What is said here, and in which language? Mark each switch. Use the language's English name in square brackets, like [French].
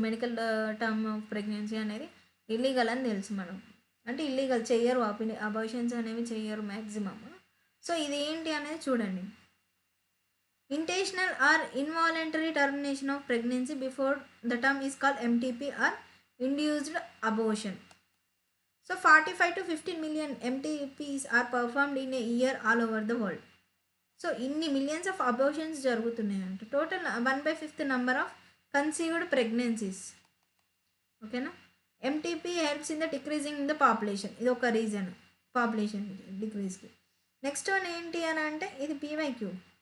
[Telugu] Medical term of pregnancy అనేది illegal అని తెలుసు మనం. అంటే ఇల్లీగల్ చెయ్యరు, అబార్షన్స్ అనేవి చెయ్యరు మ్యాక్సిమమ్. సో ఇది ఏంటి అనేది చూడండి. [English] Intentional or involuntary termination of pregnancy before the term is called MTP or induced abortion. So 45 to 15 million MTPs are performed in a year all over the world. [Telugu] So ఇన్ని millions of abortions జరుగుతున్నాయంట. Total 1/5 number of conceived pregnancies. ఓకేనా. [English] MTP helps in the decreasing in the population. [Telugu] ఇది ఒక reason population డిక్రీజ్కి. Next one ఏంటి అని అంటే ఇది PYQ.